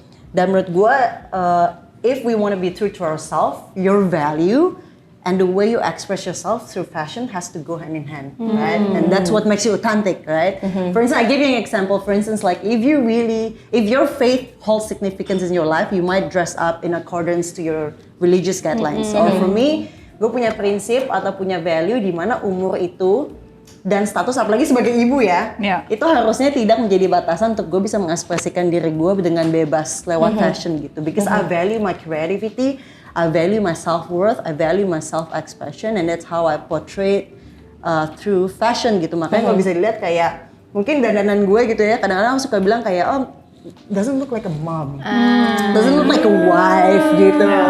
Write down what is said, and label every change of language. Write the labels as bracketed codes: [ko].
[id] Dan menurut gue, [en] if we want to be true to ourselves, your value and the way you express yourself through fashion has to go hand in hand, right? And that's what makes you authentic, right? For instance, I give you an example. For instance, like if your faith holds significance in your life, you might dress up in accordance to your religious guidelines. Or for me, [id] gue punya prinsip atau punya value di mana umur itu dan status apalagi sebagai ibu ya, itu harusnya tidak menjadi batasan untuk gue bisa mengekspresikan diri gue dengan bebas lewat fashion gitu. [en] Because I value my creativity, I value my self-worth, I value my self-expression, and that's how I portray [id] through fashion gitu. Makanya kalau bisa dilihat kayak mungkin dandanan gue gitu ya, kadang-kadang suka bilang kayak [en] doesn't look like a mom, doesn't look like a wife [id] gitu.